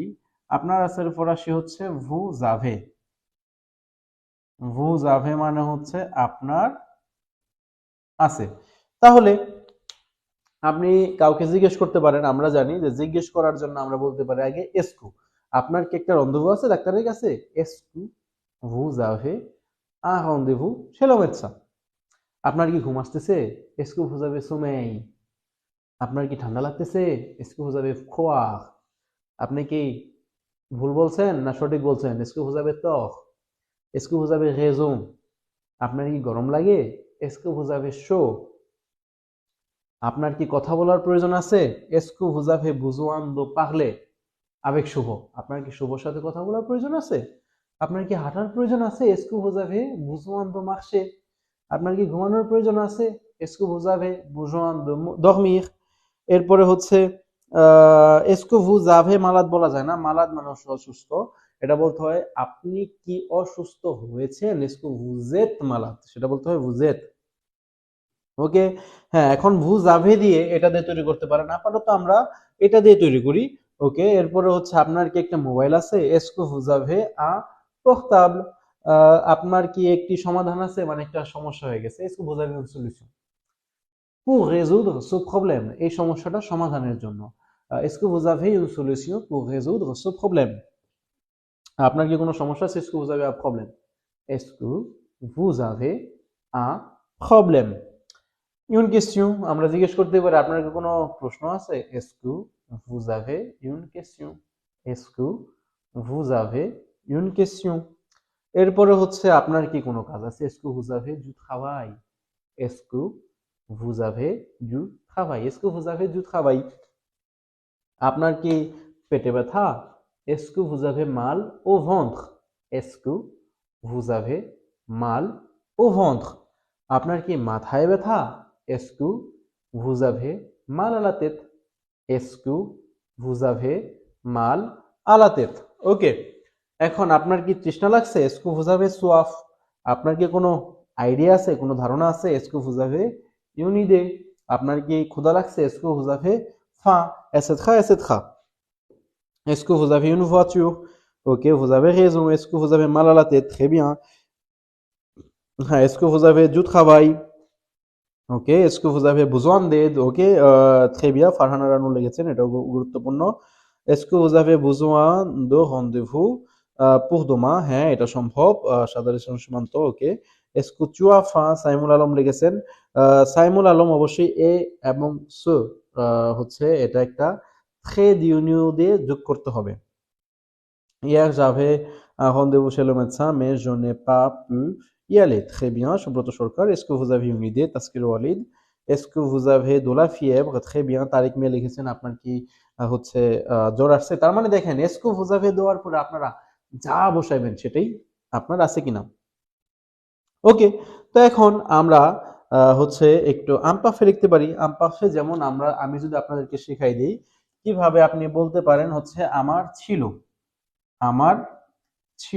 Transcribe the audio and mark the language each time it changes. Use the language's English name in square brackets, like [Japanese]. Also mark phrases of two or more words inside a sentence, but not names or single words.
[Bangla] আপনার আছে ফরাসি হচ্ছে [French] vous avez, vous avez [Bangla] মানে হচ্ছে আপনার আছে। তাহলে আপনি কাউকে জিজ্ঞেস করতে পারেন, আমরা জানি যে জিজ্ঞেস করার জন্য আমরা বলতে পারি আগে এসকু, আপনার কি একটা রন্ধেভু আছে ডাক্তারের কাছে? [French] এসকু vous avez un rendez-vous chez le médecin? [Bangla] আপনার কি ঘুম আসতেছে? [French] est-ce que vous avez sommeil? [Bangla] আপনার কি ঠান্ডা লাগতেছে? [French] est-ce que vous avez froid? [Bangla] আপনি কি ভুল বলছেন না সঠিক বলছেন? [French] এসকু vous avez tort? এসকু vous avez raison? [Bangla] আপনার কি গরম লাগে? [French] এসকু vous avez chaud? [Bangla] আপনার কি কথা বলার প্রয়োজন আছে? [French] এসকু vous avez besoin de parler avec শুভ? [Bangla] আপনার কি শুভর সাথে কথা বলার প্রয়োজন আছে? আপনার কি হাঁটার প্রয়োজন আছে? [French] এসকু vous avez besoin de marcher? [Bangla] আপনার কি ঘুমানোর প্রয়োজন আছে? [French] এসকু vous avez besoin de dormir? [Bangla] এরপরে হচ্ছে [French] est-ce que vous avez [Bangla] মালাদ বলা যায় না, মালাদ মানে অসুস্থ, এটা বলতে হয় আপনি কি অসুস্থ হয়েছেন? [French] এসকু vous êtes মালাদ, [Bangla] সেটা বলতে হয় [French] vous êtes, [Bangla] ওকে। হ্যাঁ এখন [French] vous avez [Bangla] দিয়ে এটা দিয়ে তৈরি করতে পারেন, আপাতত আমরা এটা দিয়ে তৈরি করি, ওকে। এরপরে হচ্ছে আপনার কি একটা মোবাইল আছে? [French] এসকু vous avez un portable? [Bangla] আপনার কি একটি সমাধান আছে, মানে একটা সমস্যা হয়ে গেছে, [French] est-ce que vous avez une solution pour résoudre ce problème, [Bangla] এই সমস্যাটা সমাধানের জন্য। [French] এসকু vous avez une solution pour résoudre ce problème? [Bangla] আপনার কি কোনো সমস্যা আছে? [French] est-ce que vous avez un problème? এসকু vous avez un problème? une question, [Bangla] আমরা জিজ্ঞেস করতে পারি আপনার কি কোনো প্রশ্ন আছে? [French] এসকু vous avez une question? এসকু vous avez une question? [Bangla] এরপরে হচ্ছে আপনার কি কোনো কাজ আছে? [French] est-ce que vous avez du travail? এসকু vous avez du travail? এসকু vous avez du travail? [Bangla] আপনার কি পেটে ব্যথা? [French] এসকু vous avez mal au ventre? এসকু vous avez mal au ventre? [Bangla] আপনার কি মাথায় ব্যথা? [French] এসকু vous avez mal à la tête? এসকু vous avez mal à la tête? [Bangla] ওকে। এখন আপনার কি তৃষ্ণা লাগছে? [French] est-ce que vous avez soif? [Bangla] আপনার কি কোনো আইডিয়া আছে, কোনো ধারণা আছে? [French] এসকু vous avez une idée? [Bangla] আপনার কি ক্ষুধা লাগছে? [French] এসকু vous avez faim? etc etc? Est-ce que vous avez une voiture? Ok, vous avez raison. Est-ce que vous avez mal à la tête? Très bien. Est-ce que vous avez du travail? ওকে, est-ce que vous avez besoin d'aide? ওকে, très bien, [Bangla] ফারহানা রানু লিখেছেন, এটাও গুরুত্বপূর্ণ। [French] est-ce que vous avez besoin de rendez-vous pour demain? [Bangla] হ্যাঁ, এটা সম্ভব। সাদর ইসলাম সীমান্ত, ওকে। [French] est-ce que tu as faim? [Bangla] সাইমুল আলম লিখেছেন। সাইমুল আলম অবশ্যই এ এবং সো হচ্ছে এটা একটা [French] trait d'union [Bangla] দিয়ে যোগ করতে হবে। [French] Hier, j'avais un rendez-vous chez le médecin, mais je n'ai pas pu y aller. Très bien, Shubroto Shorkar. Est-ce que vous avez une idée, Taskir Walid? Est-ce que vous avez de la fièvre? Très bien, [Bangla] তারিক মিয়া লিখেছেন আপনার কি হচ্ছে জ্বর আসছে। তার মানে দেখেন, [French] est-ce que vous avez [Bangla] দেওয়ার পরে আপনারা যা বসাইবেন সেটাই আপনার আছে কিনা। ওকে, তো এখন আমরা হচ্ছে একটু আমপাফে লিখতে পারি। আমপাফে যেমন আমি যদি আপনাদেরকে শেখাই দিই কিভাবে আপনি বলতে পারেন হচ্ছে আমার ছিল, আমার ছিল।